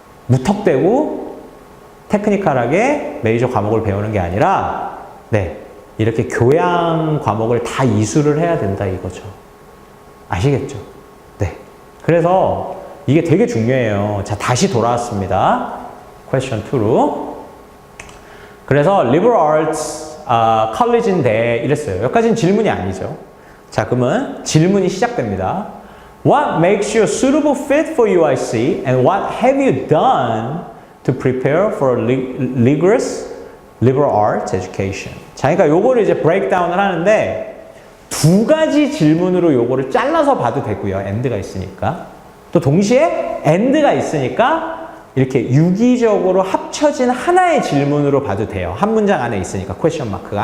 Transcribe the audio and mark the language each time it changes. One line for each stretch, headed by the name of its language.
Korean: 무턱대고 테크니컬하게 메이저 과목을 배우는 게 아니라, 네, 이렇게 교양 과목을 다 이수를 해야 된다 이거죠. 아시겠죠? 네. 그래서 이게 되게 중요해요. 자, 다시 돌아왔습니다. question 2로. 그래서 liberal arts college인데 이랬어요. 여기까지는 질문이 아니죠. 자, 그러면 질문이 시작됩니다.
English: What makes you a suitable fit for UIC and what have you done to prepare for rigorous liberal arts education?
Korean: 자, 그러니까 요거를 이제 브레이크다운을 하는데 두 가지 질문으로 요거를 잘라서 봐도 되고요. and가 있으니까. 또 동시에 and가 있으니까 이렇게 유기적으로 합쳐진 하나의 질문으로 봐도 돼요. 한 문장 안에 있으니까 퀘스천 마크가.